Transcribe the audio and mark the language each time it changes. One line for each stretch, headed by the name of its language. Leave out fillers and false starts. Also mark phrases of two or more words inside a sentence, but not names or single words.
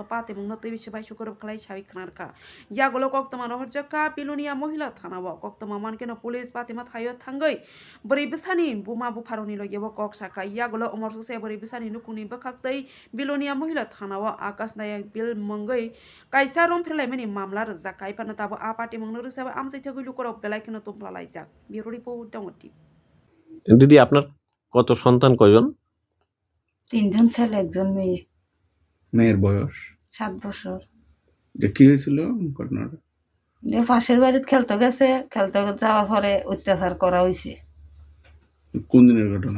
Kok Borok: पातेमं नतै बिसबाय सुकर खलाय साबि खनारका यागुलो कक्तमानो हरजका बिलोनिया महिला थानाव कक्तमा मानकेनो पुलिस पातेमा थायो थांगै 4 बोसानि बुमा बुफारनि लगेबो कक्साका यागुलो उमर ससेया 4 बोसानि नुकुनि बखाक्तै बिलोनिया महिला थानाव आकाश नायक बिल मंगै कायसा रमफ्रेलाइमेनि मामला रजाका इपानो ताबो आपाति मंनो रसाबा आमसाइथा गइलु करब बेलायखनो तोमप्ला लाइजाक बिरो रिपोर्ट दाउति
Bangla: দিদি আপনার কত সন্তান কয়জন? 3 জন ছেলে একজন মেয়ে। মেয়ের বয়স 7 বছর। যে কি হয়েছিল ঘটনাটা? যে পাশের বাড়িতে খেলতে গেছে, খেলতে যাওয়ার পরে অত্যাচার করা হয়েছে। কোন দিনের ঘটনা?